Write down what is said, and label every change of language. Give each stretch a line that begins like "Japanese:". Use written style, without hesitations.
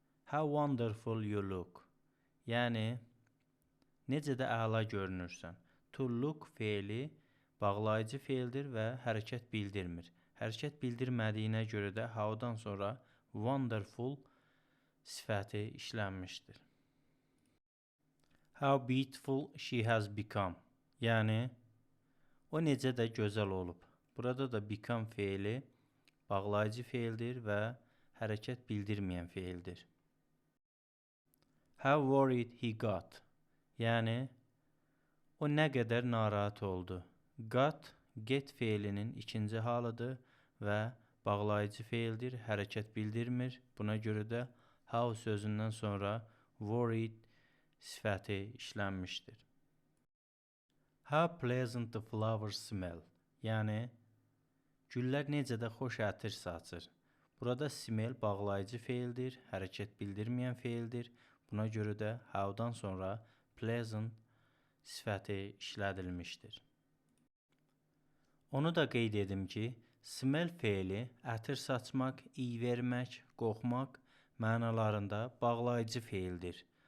English: How wonderful you look.
Azerbaijani: Yəni necə də əla görünürsən. To look feili bağlayıcı feildir və hərəkət bildirmir. Hərəkət bildirmədiyinə görə də how-dan sonra wonderful sifəti işlənmişdir.
English: How beautiful she has become.
Azerbaijani: Yəni o necə də gözəl olub. Burada da become feili bağlayıcı feildir və hərəkət bildirməyən feildir.
English: How worried he got.
Azerbaijani: Yəni o nə qədər narahat oldu. Got, get feilinin ikinci halıdır və bağlayıcı feildir, hərəkət bildirmir. Buna görə də how sözündən sonra worried sifəti işlənmişdir.
English: How pleasant the flowers smell.
Azerbaijani: Yəni güllər necə də xoş ətir saçır. Burada smell bağlayıcı feildir, hərəkət bildirməyən feildir. Buna görə də how-dan sonra pleasant sifəti işlədilmişdir. Onu da qeyd edim ki, smell feili ətir saçmaq, iy vermək, qoxmaq mənalarında bağlayıcı feildir.